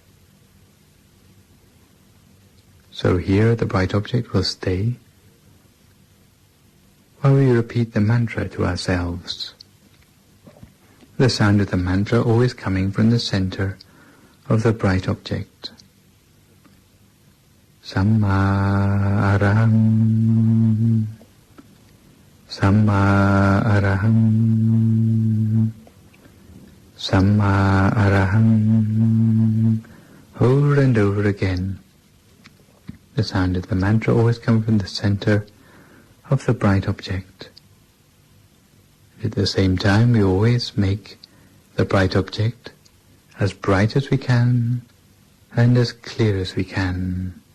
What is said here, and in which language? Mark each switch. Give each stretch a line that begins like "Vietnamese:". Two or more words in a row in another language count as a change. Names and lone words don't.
English: So here the bright object will stay while we repeat the mantra to ourselves. The sound of the mantra always coming from the center of the bright object.
Pali: Samma araham, Samma araham, Samma araham.
English: Over and over again. The sound of the mantra always comes from the center of the bright object. At the same time, we always make the bright object as bright as we can and as clear as we can.